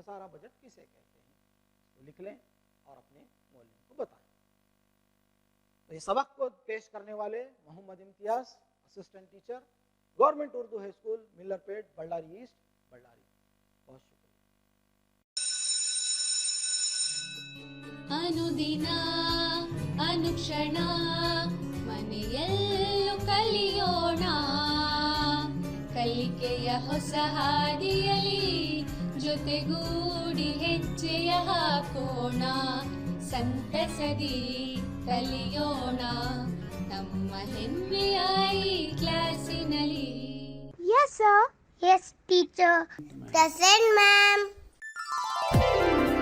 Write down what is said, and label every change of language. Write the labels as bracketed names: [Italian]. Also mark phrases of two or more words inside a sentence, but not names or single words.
[Urdu] خسارہ بجٹ کسے کہتے ہیں اس کو لکھ لیں اور اپنے مولوی کو بتائیں. تو یہ سبق کو پیش کرنے والے محمد امتیاز, [English] Assistant Teacher, Government Urdu High School, [Urdu] मिलर पेट, बಳ್ಳारी ईस्ट, बಳ್ಳारी। بہت شکریہ. [Kannada] ಅನುದಿನ ಅನುಕ್ಷಣ ಮನೆಯಲ್ಲೂ ಕಲಿಯೋಣ, ಕಲಿಕೆಯ ಹೊಸ ಹಾದಿಯಲಿ ಜೊತೆಗೂಡಿ ಹೆಜ್ಜೆಯ ಹಾಕೋಣ, ಸಂತಸದಿ ಕಲಿಯೋಣ ನಮ್ಮ ಹೆಮ್ಮೆಯ ಈ ಕ್ಲಾಸಿನಲ್ಲಿ. [English] Yes, sir. Yes, teacher. Present, ma'am.